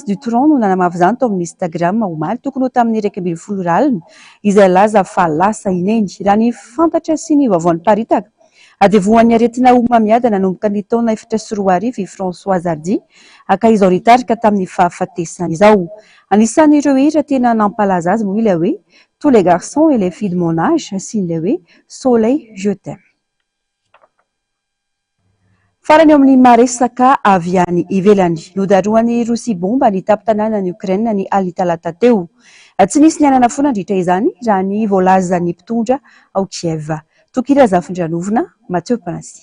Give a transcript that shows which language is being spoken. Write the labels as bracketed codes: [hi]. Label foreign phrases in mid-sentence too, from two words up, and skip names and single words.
[mg] Dutronc no nanamavy izany tao amin'ny Instagram omaly tokony ho tamin'ny 2010 ralina izay laza fa lasa ineny raha ny fantatra sy ny vaovaon'ny paritaka adevoan'ny aretina omamiada nanomboka ny taona 2014 i Françoise Hardy aka izao nitarika tamin'ny fahafatesana izao anisan'ireo hira tena nampalaza azy moa ilay hoe tous les garçons et les filles de mon âge sy ilay hoe soleil je t'aime farany amin'ny maresaka avy any ivelany nodaroan'ny Rosia bomba ny tapin-tanànan'ny Ukraine ny alina talata teo tsy nisy nianana foana andritra izany raha ny voalazan'ny mpitondra ao Kiev tokira zafindranovina Mathieu Panassi